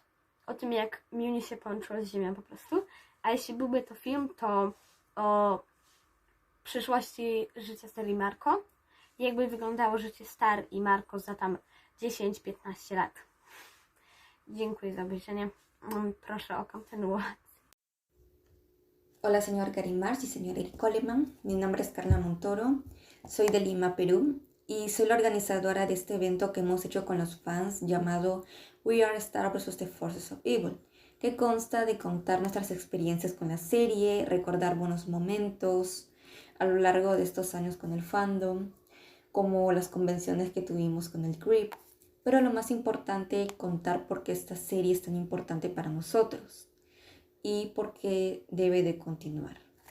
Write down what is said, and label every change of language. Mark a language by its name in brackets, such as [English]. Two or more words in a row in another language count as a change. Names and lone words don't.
[Polish] O tym, jak Muni się połączyło z Ziemią po prostu. A jeśli byłby to film, to o przyszłości życia serii Marco. Jakby wyglądało życie Star i Marco za tam 10-15 lat. Dziękuję za obejrzenie. Proszę o kontynuację. [Spanish] Hola señor Karim Mars y señor Eric Coleman, mi nombre es Carla Montoro, soy de Lima, Perú y soy la organizadora de este evento que hemos hecho con los fans llamado Are SVTFOE, que consta de contar nuestras experiencias con la serie, recordar buenos momentos a lo largo de estos años con el fandom, como las convenciones que tuvimos con el Grip, pero lo más importante, contar por qué esta serie es tan importante para nosotros y por qué debe de continuar.